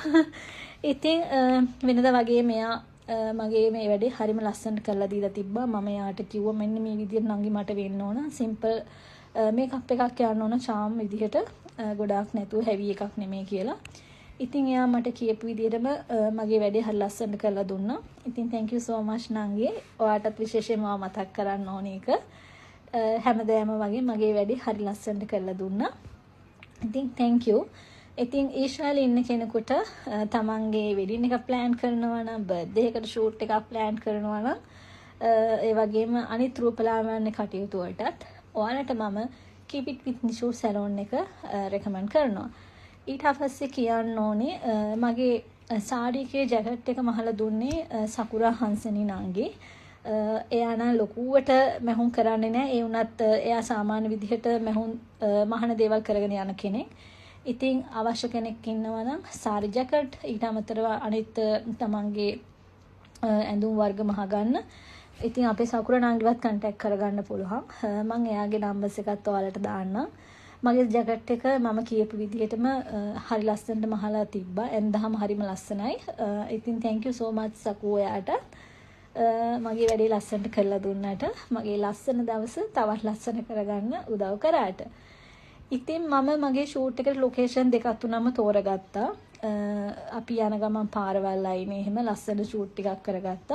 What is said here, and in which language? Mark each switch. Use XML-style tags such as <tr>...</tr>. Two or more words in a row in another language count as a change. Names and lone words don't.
<si>ඉතින් වෙනදා වගේ මෙයා මගේ මේ වැඩේ හරිම ලස්සනට කරලා දීලා තිබ්බා. මම යාට කිව්වා මෙන්න මේ විදිහට නංගි මට වෙන්න ඕන.</si> <en>simple makeup</en> <si>එකක් යන්න ඕන charm විදිහට. ගොඩාක් නැතුව හැවි එකක් නෙමෙයි කියලා. ඉතින් එයා මට කියපු විදිහටම මගේ වැඩේ හරි ලස්සනට කරලා දුන්නා. ඉතින්</si> <en>thank you so much</en> <si>නංගි. ඔයාටත් විශේෂයෙන්ම මතක් කරන්න ඕනේ ඒක. හැමදාම වගේ මගේ වැඩේ හරි ලස්සනට කරලා දුන්නා.</si> <en>ඉතින් thank you.</en> <si>ඉතින් ඊශ්‍රායලේ ඉන්න කෙනෙකුට තමන්ගේ වෙඩින් එක ප්ලෑන් කරනවා නම් බර්ත්ඩේ එකට ෂූට් එකක් ප්ලෑන් කරනවා නම් ඒ වගේම අනිත් රූපලාවන්‍ය කටයුතු වලටත් ඔයාලට මම keep it with Nishu සැලෝන් එක රෙකමන්ඩ් කරනවා. ඊට පස්සේ කියන්න ඕනේ මගේ සාඩි එකේ ජැකට් එක මහලා දුන්නේ සකුරා හංසනි නංගි. එයා නම් ලොකුවට මැහුම් කරන්නේ නැහැ. ඒ වුණත් එයා සාමාන්‍ය විදිහට මැහුම් මහන දේවල් කරගෙන යන කෙනෙක්. ඉතින් අවශ්‍ය කෙනෙක් ඉන්නවා නම් සාරි ජැකට් ඊට අමතරව අනිත් තමන්ගේ ඇඳුම් වර්ග මහගන්න. ඉතින් අපේ සකුර නංගිවත් කන්ටැක්ට් කරගන්න පුළුවන්. මම එයාගේ නම්බර්ස් එකත් ඔයාලට දාන්නම්. මගේ ජැකට් එක මම කියපු විදිහටම හරි ලස්සනට මහලා තිබ්බා. එන්දහම හරිම ලස්සනයි. ඉතින්</si> <en>thank you so much</en> <si>සකු ඔයාට. මගේ වැඩේ ලස්සනට කරලා දුන්නාට මගේ ලස්සන දවස තවත් ලස්සන කරගන්න උදව් කරාට. ඉතින් මම මගේ ෂූට් එකට ලොකේෂන් දෙකක් තුනම තෝරගත්තා. අපි යන ගමන් පාරවල් අයිනේ එහෙම ලස්සන ෂූට් ටිකක් කරගත්තා.</si>